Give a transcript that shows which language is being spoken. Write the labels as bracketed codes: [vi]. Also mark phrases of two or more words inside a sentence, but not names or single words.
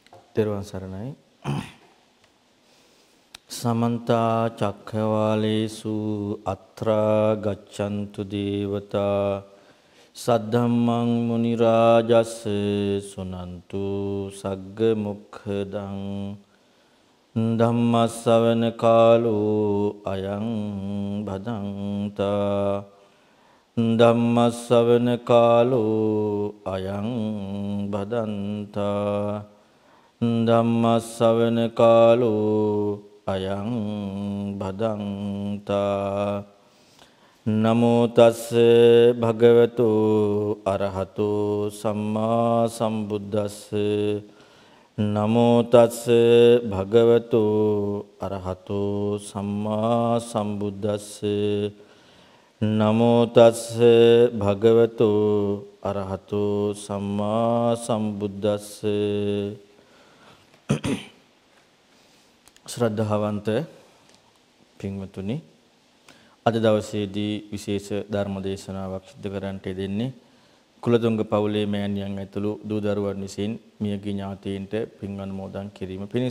[si] තෙරුවන් සරණයි. [pi] සමන්ත චක්ඛවාලේසු අත්‍රා ගච්ඡන්තු දේවතා සද්ධම්මං මුනි රාජස් සුනන්තු සග්ග මොක්ඛදං ධම්ම ශ්‍රවණ කාලෝ අයං භදංතා ධම්ම ශ්‍රවණ කාලෝ අයං භදංතා ධම්ම ශ්‍රවණ කාලෝ අයං භදංතා නමෝ තස්ස භගවතු අරහතෝ සම්මා සම්බුද්දස්ස නමෝ තස්ස භගවතු අරහතෝ සම්මා සම්බුද්දස්ස නමෝ තස්ස භගවතු අරහතෝ සම්මා සම්බුද්දස්ස [si] ශ්‍රද්ධාවන්ත පින්වතුනි, අද දවසේදී විශේෂ ධර්ම දේශනාවක් සිදු කරන්නට දෙන්නේ කුලතුංග පවුලේ මෑණියන් ඇතුළු දූ දරුවන් විසින් මියගිය ඥාතීන්ට පින් අනුමෝදන් කිරීම පිණිස.